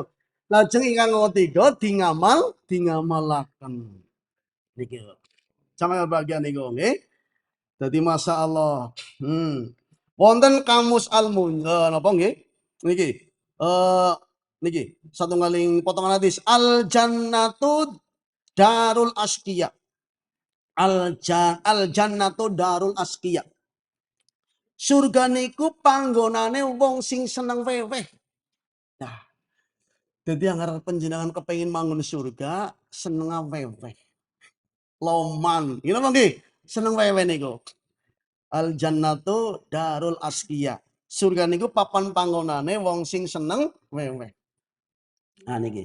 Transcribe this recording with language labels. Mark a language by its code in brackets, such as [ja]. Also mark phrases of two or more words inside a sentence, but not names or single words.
[jv] Lajeng ingkang ngoko tiga dingamalaken. Niki. Sampeyan bagian niku nggih. Dadi masyaallah. Wonten kamus napa nggih? Niki. Niki satunggaling potongan hadis. [ar] الجنة دار الأسخياء. الجنة دار الأسخياء. [jv] Surga niku panggonane wong sing seneng weweh. Nah, jadi anggar panjenengan kepengin mangun surga, seneng weweh. Loman, ngene apa nggih? Seneng weweh niku. [ar] الجنة دار الأسخياء. [jv] Surga niku papan panggonane wong sing seneng weweh. Nah niki.